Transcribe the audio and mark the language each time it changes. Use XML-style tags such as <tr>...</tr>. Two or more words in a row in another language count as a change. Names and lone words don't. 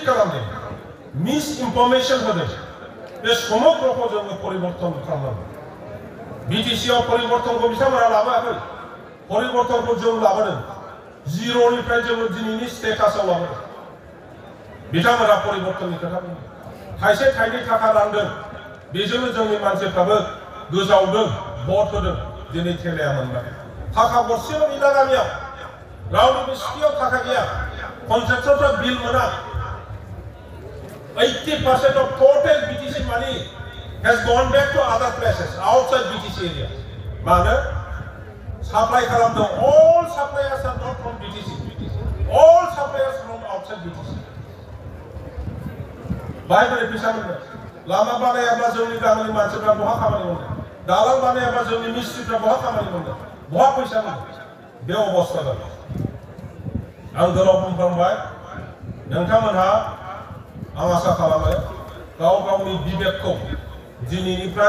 <brx>खालामदों</brx> <en>misinformation</en> <brx>होदों बे समग्रखौ जोङो परिबर्तन खालामनांगौ बिटिसि आव परिबर्तनखौ बिथांमोना लाबोआखै परिबर्तनखौ जों लाबोदों जिर'निफ्राय जोङो दिनैनि स्टेटासआव लाबोदों बिथांमोना परिबर्तननि खोथा बुङो थाइसे थाइनै थाखा रानदों बेजोंनो जोंनि मानसिफ्राबो गोजावदों भट होदों दिनै थेलाया मोनबाय थाखा गरसेल' गैला गामियाव रावनिबो सिपिआव थाखा गैया कन्ट्रेक्टरफ्रा बिल मोना</brx> <en>80% of total BTC money has gone back to other places outside BTC area मानो supply खालामदों all suppliers are not from BTC all suppliers from outside BTC</en> <brx>बायबोरै फैसा मोनगोन लामा बानायाब्ला जोंनि गामिनि मानसिफ्रा बहा खामानि मोनगोन दालां बानायाब्ला जोंनि मिस्ट्रिफ्रा बहा खामानि मोनगोन बहा फैसा मोनगोन बे अबस्था जाबाय आं गोलाव बुंफ्रांबाय नोंथांमोनहा आं आसा खालामो गाव गावनि बिबेकखौ दिनैनिफ्राय</brx>